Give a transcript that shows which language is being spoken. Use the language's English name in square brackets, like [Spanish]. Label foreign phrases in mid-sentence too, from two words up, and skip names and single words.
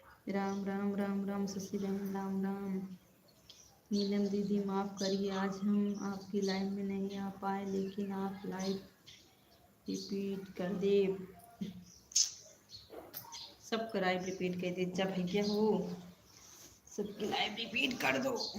[Hindi] राम राम राम राम शशि राम राम राम। नीलम दीदी माफ़ करिए, आज हम आपकी लाइव में नहीं आ पाए, लेकिन आप लाइव रिपीट कर दे। सबका लाइव रिपीट कर दे, जब भैया हो सबकी लाइव रिपीट कर दो।